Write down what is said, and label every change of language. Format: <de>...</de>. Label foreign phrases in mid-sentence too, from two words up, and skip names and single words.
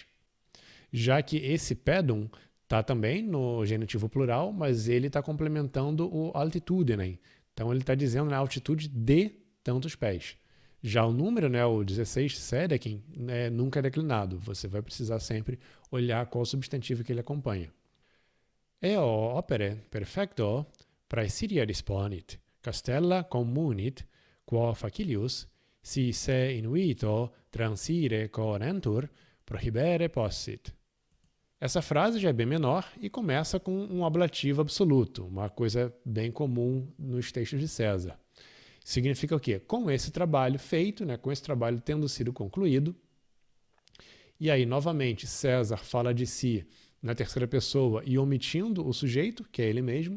<pt>Já que esse pedum está também no genitivo plural, mas ele está complementando o altitudinem. Então ele está dizendo, né, a altitude de tantos pés. Já o número, né, o 16 sedekin, nunca é declinado. Você vai precisar sempre olhar qual substantivo que ele acompanha.</pt> <la>Eo opere perfecto praesidia disponit, castella communit, quo facilius, si se inuito transire conentur, prohibere possit.</la> <pt>Essa frase já é bem menor e começa com um ablativo absoluto, uma coisa bem comum nos textos de César. Significa o quê? Com esse trabalho feito, né, com esse trabalho tendo sido concluído, e aí, novamente, César fala de si na terceira pessoa e omitindo o sujeito, que é ele mesmo.</pt>